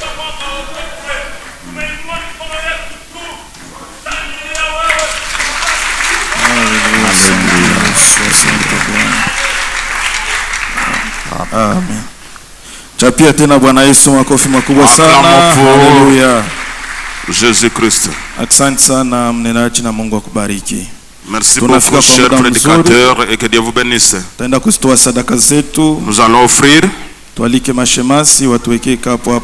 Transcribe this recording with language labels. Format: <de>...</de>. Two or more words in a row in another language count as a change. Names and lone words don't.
<sw>Amen. Chapia tena Bwana Yesu makofi makubwa sana. Haleluya. Jésus Christ. Asante sana mnenaji na Mungu akubariki.</sw> <fr>Merci beaucoup cher prédicateur et que Dieu vous bénisse.</fr> <sw>Tutaenda kutoa sadaka zetu.</sw> <fr>Nous allons offrir.</fr> <sw>Tualike mashemasi watuwekee kapo.</sw>